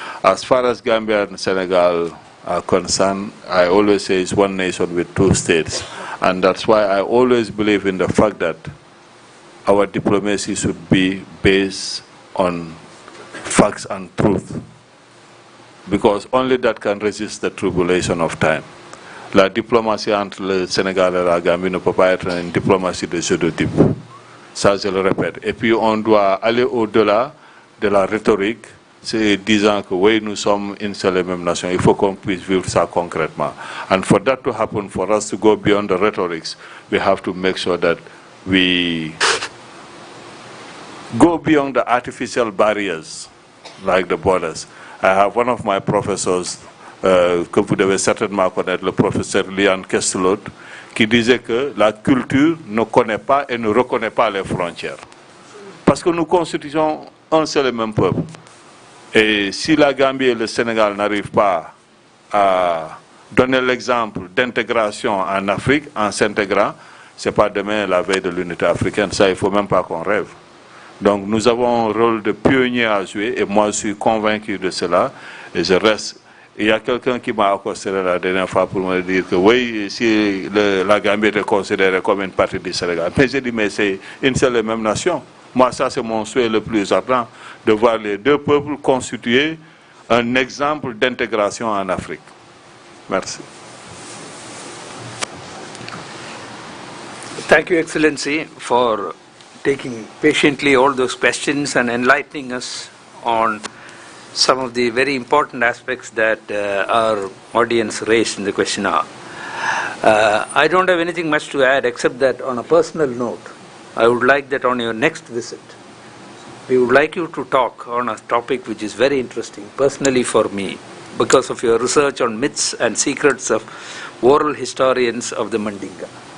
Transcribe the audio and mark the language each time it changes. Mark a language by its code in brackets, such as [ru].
[en] As far as Gambia and Senegal are concerned, I always say it's one nation with two states, and that's why I always believe in the fact that our diplomacy should be based on facts and truth, because only that can resist the tribulation of time. [fr] La diplomatie entre le Sénégal et la Gambie ne peut pas être une diplomatie de jeu de type. Ça, je le répète. Et puis, on doit aller au-delà de la rhétorique, c'est disant que oui, nous sommes une seule et même nation. Il faut qu'on puisse vivre ça concrètement. [en] And for that to happen, for us to go beyond the rhetorics, we have to make sure that we go beyond the artificial barriers, like the borders. I have one of my professors, [fr] que vous devez certainement connaître, le professeur Lian Kestelot, qui disait que la culture ne connaît pas et ne reconnaît pas les frontières. Parce que nous constituons un seul et même peuple. Et si la Gambie et le Sénégal n'arrivent pas à donner l'exemple d'intégration en Afrique, en s'intégrant, ce n'est pas demain la veille de l'unité africaine. Ça, il ne faut même pas qu'on rêve. Donc nous avons un rôle de pionnier à jouer, et moi je suis convaincu de cela, et je reste. Il y a quelqu'un qui m'a accosté la dernière fois pour me dire que oui, si la Gambie est considérée comme une partie du Sénégal. Mais j'ai dit, mais c'est une seule et même nation. Moi, ça c'est mon souhait le plus ardent, de voir les deux peuples constituer un exemple d'intégration en Afrique. Merci. [en] Thank you, Excellency, for taking patiently all those questions and enlightening us on some of the very important aspects that our audience raised in the question hour. I don't have anything much to add except that on a personal note, I would like that on your next visit, we would like you to talk on a topic which is very interesting, personally for me, because of your research on myths and secrets of oral historians of the Mandinka.